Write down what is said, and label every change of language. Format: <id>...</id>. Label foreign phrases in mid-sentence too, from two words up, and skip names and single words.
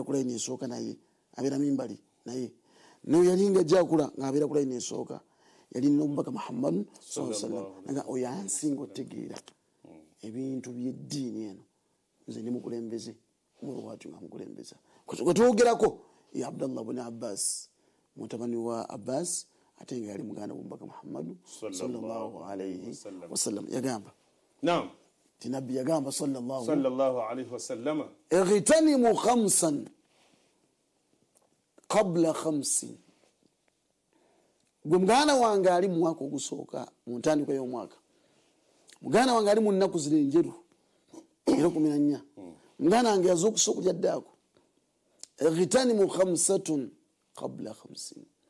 <lg>ku layini esooka naye abeera mimbali naye n'oyo yali nga jakula ng'abeera ku layini esooka yali n'omubaka muhammad</lg> <ar>صلى الله عليه وسلم</ar> <lg>nga oyo ansinga otegeera ebintu by'eddiini eno nze ndi mukulembeze umuru watu nga mukulembeza kwetwogerako ya abdallah ibn abbas mutabani wa abbas ate nga yali muganda w'omubaka muhammad</lg> <ar>صلى الله عليه وسلم</ar> <lg>yagamba naam tinabbi yagamba</lg> <ar>صلى الله عليه وسلم اغتنم خمسا قبل خمس</ar> <lg>gwe muganda wange ali mu mwaka ogusooka mu ntandiko y'omwaka muganda wange ali mu nnaku zino enjeru era 14 muganda wange yazuukusa okulya ddaako</lg> <ar>اغتنم خمسة قبل خمس</ar>